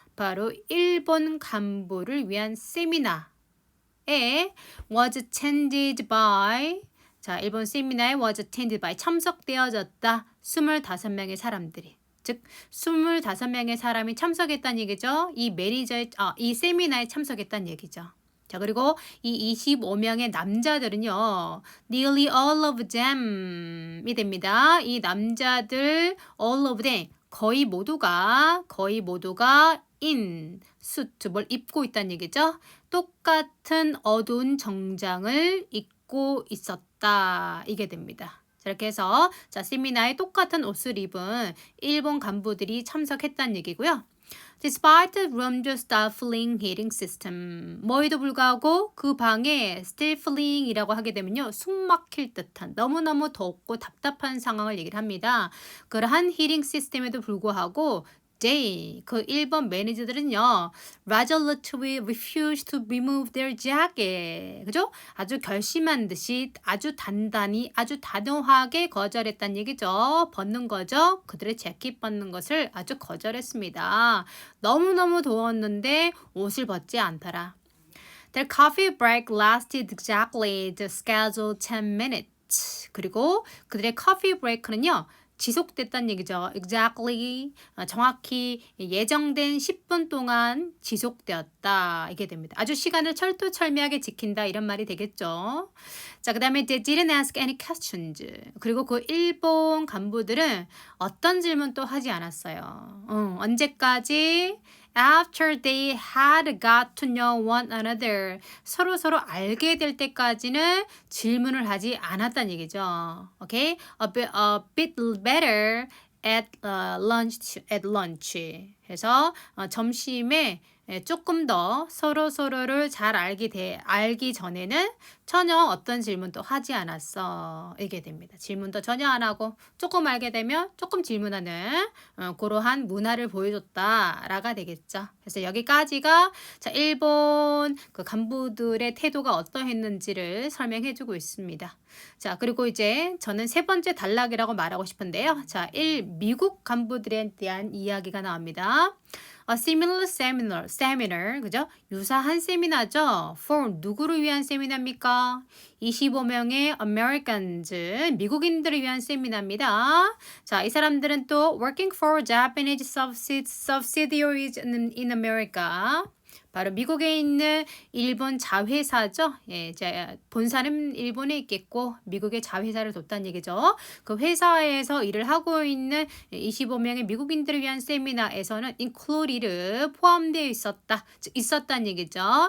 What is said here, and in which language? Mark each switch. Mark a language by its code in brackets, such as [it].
[ko] 바로 일본 간부를 위한 세미나에 [en] was attended by, [ko] 자, 일본 세미나에 was attended by, 참석되어졌다. 25명의 사람들이. 즉 25명의 사람이 참석했다는 얘기죠. 이 세미나에 참석했다는 얘기죠. 자, 그리고 이 25명의 남자들은요. [en] nearly all of them이 [ko] 됩니다. 이 남자들 [en] all of them [ko] 거의 모두가 [en] in suit [ko] 뭘 입고 있다는 얘기죠. 똑같은 어두운 정장을 입고 있었다. 이게 됩니다. 자, 이렇게 해서 세미나에 똑같은 옷을 입은 일본 간부들이 참석했다는 얘기고요. [en] Despite the room's stifling heating system. [ko] 뭐에도 불구하고 그 방에 stifling이라고 하게 되면요. 숨 막힐 듯한 너무너무 덥고 답답한 상황을 얘기를 합니다. 그러한 히팅 시스템에도 불구하고 그 일본 매니저들은요. [en] resolutely refused to remove their jacket. [ko] 그죠? 아주 결심한 듯이 아주 단단히 아주 단호하게 거절했다는 얘기죠. 벗는 거죠. 그들의 재킷 벗는 것을 아주 거절했습니다. 너무너무 더웠는데 옷을 벗지 않더라. [en] Their coffee break lasted exactly the scheduled 10 minutes. [ko] 그리고 그들의 커피 브레이크는요. 지속됐다는 얘기죠. exactly 정확히 예정된 10분 동안 지속되었다. 이게 됩니다. 아주 시간을 철두철미하게 지킨다 이런 말이 되겠죠. 자, 그다음에 [en] they didn't ask any questions. [ko] 그리고 그 일본 간부들은 어떤 질문도 하지 않았어요. 언제까지? [en] After they had got to know one another. [ko] 서로 알게 될 때까지는 질문을 하지 않았다는 얘기죠. [en] Okay? A bit better at lunch. [ko] 그래서 점심에 조금 더 서로를 잘 알기 전에는 전혀 어떤 질문도 하지 않았어. 이게 됩니다. 질문도 전혀 안 하고 조금 알게 되면 조금 질문하는 그러한 문화를 보여줬다라가 되겠죠. 그래서 여기까지가 자, 일본 그 간부들의 태도가 어떠했는지를 설명해주고 있습니다. 자, 그리고 이제 저는 세 번째 단락이라고 말하고 싶은데요. 자, 미국 간부들에 대한 이야기가 나옵니다. [en] A similar seminar, [ko] 그죠? 유사한 세미나죠. For 누구를 위한 세미나입니까? 25명의 Americans, 미국인들을 위한 세미나입니다. 자, 이 사람들은 또 [en] working for Japanese subsidiaries in America. [ko] 바로 미국에 있는 일본 자회사죠. 예, 본사는 일본에 있겠고 미국의 자회사를 뒀다는 얘기죠. 그 회사에서 일을 하고 있는 25명의 미국인들을 위한 세미나에서는 included 포함되어 있었다는 얘기죠.